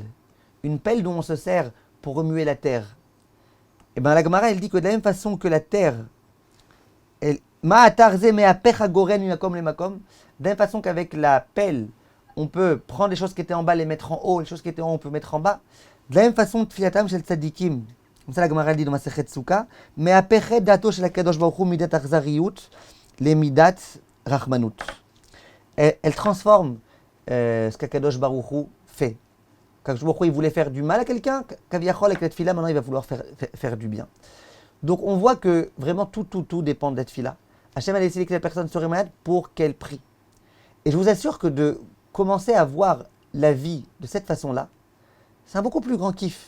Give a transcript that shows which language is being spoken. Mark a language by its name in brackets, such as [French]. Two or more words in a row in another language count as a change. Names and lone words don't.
[French] Une pelle dont on se sert pour remuer la terre. Et bien la Gemara, elle dit que de la même façon que la terre, [Hebrew] מה עתר זה מהפך גורן ממקום למקום, [French] de la même façon qu'avec la pelle, on peut prendre les choses qui étaient en bas, les mettre en haut, les choses qui étaient en haut, on peut mettre en bas. De la même façon, [Hebrew] תפילתם של צדיקים, [French] comme ça la Gemara dit dans [Hebrew] מסכת סוכה, מהפכת דעתו של הקדוש ברוך הוא ממדת אכזריות למדת רחמנות. [French] Elle transforme ce qu' [Hebrew] הקדוש ברוך הוא [French] fait. [Hebrew] הקדוש ברוך הוא, [French] il voulait faire du mal à quelqu'un, Kaviachol avec la tfila, maintenant il va vouloir faire du bien. Donc on voit que vraiment tout dépend de la tfila. Hachem a décidé que la personne serait malade pour qu'elle prie. Et je vous assure que de commencer à voir la vie de cette façon-là, c'est un beaucoup plus grand kiff.